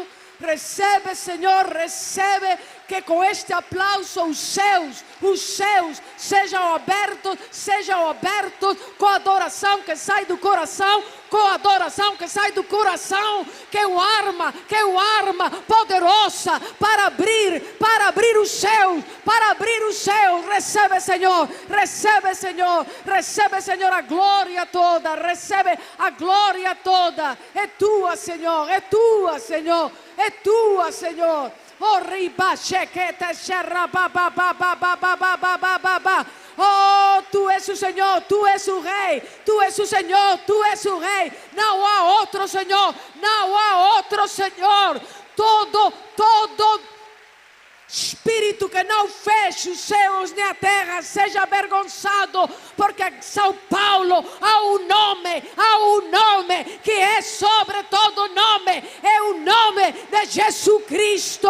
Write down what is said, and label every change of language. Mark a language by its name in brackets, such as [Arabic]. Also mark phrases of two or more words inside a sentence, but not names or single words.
[Portuguese] Recebe, Senhor, recebe que com este aplauso os céus sejam abertos com a adoração que sai do coração, com a adoração que sai do coração, que é uma arma poderosa para abrir os céus, Recebe, Senhor, a glória toda, recebe a glória toda. É tua, Senhor, é tua, Senhor, é tua, Senhor. Oh, riba, chequete, xerra, ba, ba, ba, ba, ba, ba, ba, ba, ba, ba, ba. Oh, tu és o Senhor, tu és o Rei, tu és o Senhor, tu és o Rei. Não há outro Senhor, não há outro Senhor. Todo espírito que não feche os céus nem a terra seja avergonçado, porque em São Paulo há um nome que é sobre todo nome, é o nome de Jesus Cristo.